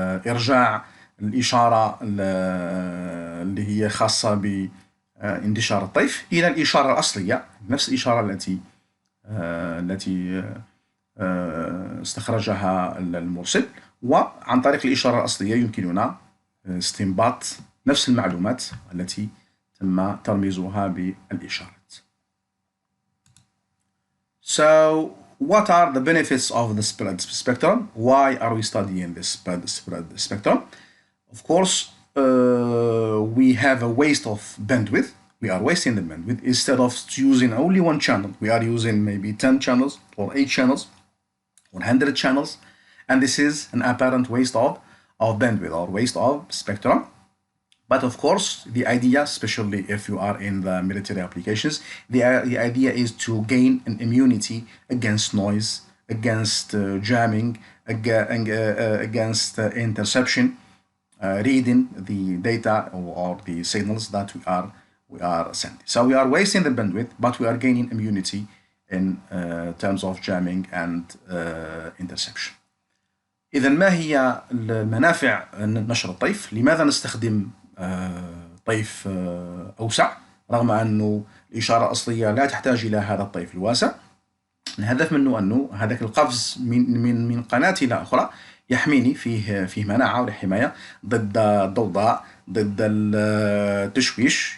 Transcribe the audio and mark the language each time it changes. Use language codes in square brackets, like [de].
[ar] إرجاع الإشارة اللي هي خاصة باندشار الطيف إلى الإشارة الأصلية، نفس الإشارة التي استخرجها المرسل، وعن طريق الإشارة الأصلية يمكننا استنباط نفس المعلومات التي تم ترميزها بالإشارات. [en] So, what are the benefits of the spread spectrum? Why are we studying this spread spectrum? Of course, we have a waste of bandwidth. We are wasting the bandwidth. Instead of using only one channel, we are using maybe 10 channels or 8 channels, 100 channels, and this is an apparent waste of bandwidth or waste of spectrum. But of course, the idea, especially if you are in the military applications, the idea is to gain an immunity against noise, against jamming, against interception, reading the data or the signals that we are sending. So we are wasting the bandwidth, but we are gaining immunity in terms of jamming and interception. [ar] إذا ما هي المنافع نشر الطيف؟ لماذا نستخدم طيف أوسع رغم أنه الإشارة الأصلية لا تحتاج إلى هذا الطيف الواسع؟ الهدف منه أنه هذاك القفز من قناة إلى أخرى يحميني، فيه مناعة وحماية ضد الضوضاء، ضد التشويش.